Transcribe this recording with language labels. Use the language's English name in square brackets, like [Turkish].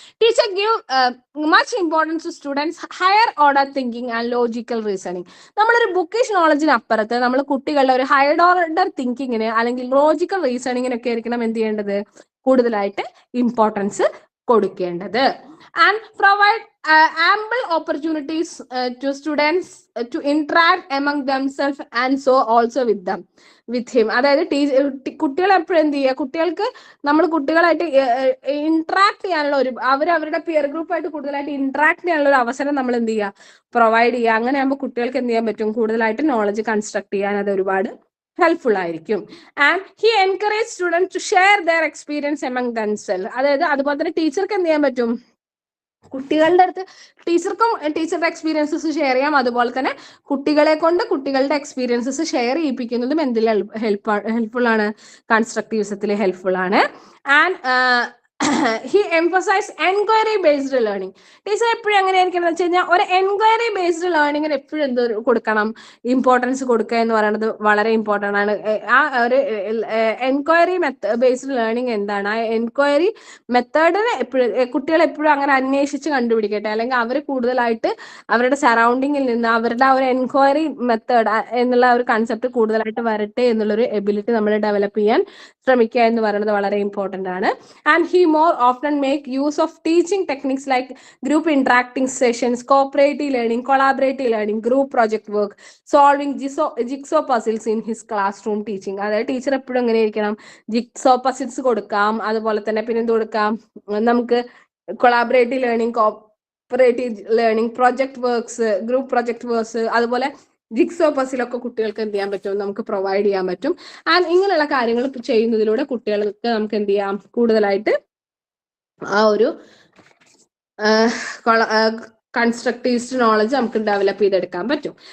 [English] Teacher give much importance to students higher order thinking and logical reasoning. [Malayalam] നമ്മളൊരു Bookish നോളജിന് അപ്പുറത്ത് നമ്മൾ കുട്ടികളുടെ ഒരു ഹയർ ഓർഡർ തിങ്കിങ്ങിന് അല്ലെങ്കിൽ ലോജിക്കൽ റീസണിങ്ങിനൊക്കെ ആയിരിക്കണം എന്ത് ചെയ്യേണ്ടത്, കൂടുതലായിട്ട് ഇമ്പോർട്ടൻസ് കൊടുക്കേണ്ടത്. [English] And provide ample opportunities to students to interact among themselves and so also with him. [Malayalam] അതായത് കുട്ടികൾ എപ്പോഴും എന്ത് ചെയ്യുക, കുട്ടികൾക്ക് നമ്മൾ കുട്ടികളായിട്ട് ഇന്ററാക്ട് ചെയ്യാനുള്ള ഒരു അവരുടെ പിയർ ഗ്രൂപ്പായിട്ട് കൂടുതലായിട്ട് ഇന്ററാക്ട് ചെയ്യാനുള്ള ഒരു അവസരം നമ്മൾ എന്ത് ചെയ്യുക, പ്രൊവൈഡ് ചെയ്യുക. അങ്ങനെ ആകുമ്പോൾ കുട്ടികൾക്ക് എന്ത് ചെയ്യാൻ പറ്റും, കൂടുതലായിട്ട് നോളജ് കൺസ്ട്രക്ട് ചെയ്യാൻ അത് ഒരുപാട് ഹെൽപ്ഫുൾ ആയിരിക്കും. [English] And he encourage students to share their experience among themself. [Malayalam] അതായത് അതുപോലെ തന്നെ ടീച്ചർക്ക് എന്ത് ചെയ്യാൻ പറ്റും, കുട്ടികളുടെ അടുത്ത് ടീച്ചർക്കും ടീച്ചറുടെ എക്സ്പീരിയൻസസ് ഷെയർ ചെയ്യാം. അതുപോലെ തന്നെ കുട്ടികളെ കൊണ്ട് കുട്ടികളുടെ എക്സ്പീരിയൻസസ് ഷെയർ ചെയ്യിപ്പിക്കുന്നതും എന്തിൽ ഹെൽപ്ഫുൾ ആണ്, കൺസ്ട്രക്റ്റീവിസത്തിൽ ഹെൽപ്ഫുൾ ആണ്. [English] And he emphasized enquiry based learning. [Malayalam] Teacher എപ്പോഴും എങ്ങനെയായിരിക്കും എന്ന് വെച്ച് കഴിഞ്ഞാൽ ഒരു എൻക്വയറി ബേസ്ഡ് ലേണിങ്ങിന് എപ്പോഴും എന്ത് കൊടുക്കണം, ഇമ്പോർട്ടൻസ് കൊടുക്കുക എന്ന് പറയുന്നത് വളരെ ഇമ്പോർട്ടൻ്റ് ആണ്. ആ ഒരു എൻക്വയറി ബേസ്ഡ് ലേണിംഗ് എന്താണ്, ആ എൻക്വയറി മെത്തേഡിനെ എപ്പോഴും കുട്ടികൾ എപ്പോഴും അങ്ങനെ അന്വേഷിച്ച് കണ്ടുപിടിക്കട്ടെ, അല്ലെങ്കിൽ അവർ കൂടുതലായിട്ട് അവരുടെ സറൗണ്ടിങ്ങിൽ നിന്ന് അവരുടെ ആ ഒരു എൻക്വയറി മെത്തേഡ് എന്നുള്ള ഒരു കൺസെപ്റ്റ് കൂടുതലായിട്ട് വരട്ടെ എന്നുള്ളൊരു എബിലിറ്റി നമ്മൾ ഡെവലപ്പ് ചെയ്യാൻ ശ്രമിക്കുക എന്ന് പറയുന്നത് വളരെ ഇമ്പോർട്ടൻ്റ് ആണ്. [English] And he more often make use of teaching techniques like group interacting sessions, cooperative learning, collaborative learning, group project work, solving jigsaw puzzles in his classroom teaching. [Malayalam] അതായത് ടീച്ചർ എപ്പോഴും എങ്ങനെ ഇരിക്കണം, ജിക്സോ പസിൽസ് കൊടുക്കാം, അതുപോലെ തന്നെ പിന്നെ എന്ത് കൊടുക്കാം, നമുക്ക് collaborative learning, cooperative learning, project works, group project works, അതുപോലെ ജിക്സോ പസിലൊക്കെ കുട്ടികൾക്ക് എന്ത് ചെയ്യാൻ പറ്റും, നമുക്ക് പ്രൊവൈഡ് ചെയ്യാൻ പറ്റും. ആൻഡ് ഇങ്ങനെയുള്ള കാര്യങ്ങൾ ചെയ്യുന്നതിലൂടെ കുട്ടികൾക്ക് നമുക്ക് എന്ത് ചെയ്യാം, കൂടുതലായിട്ട് ആ ഒരു കൺസ്ട്രക്റ്റീവ് നോളജ് നമുക്ക് ഡെവലപ്പ് ചെയ്തെടുക്കാൻ പറ്റും.